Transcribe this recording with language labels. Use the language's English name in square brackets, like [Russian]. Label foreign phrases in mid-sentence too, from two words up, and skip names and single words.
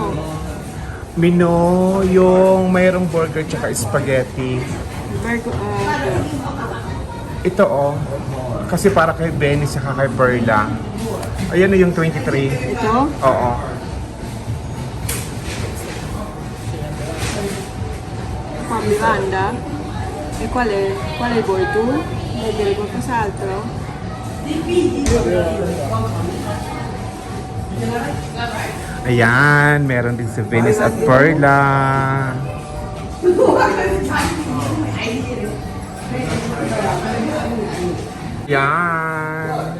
[Filipino] Mino, yung mayroong burger tsaka spaghetti. Ito oh. Kasi para kay Benny saka kay Perla. Ayan na yung 23. Ito? Oo. Pa Miranda. [Italian] E qual è? Quale vuoi tu? Vuoi dire qualcos'altro? [Filipino] Ayan, meron din si Venice at Perla. Yan.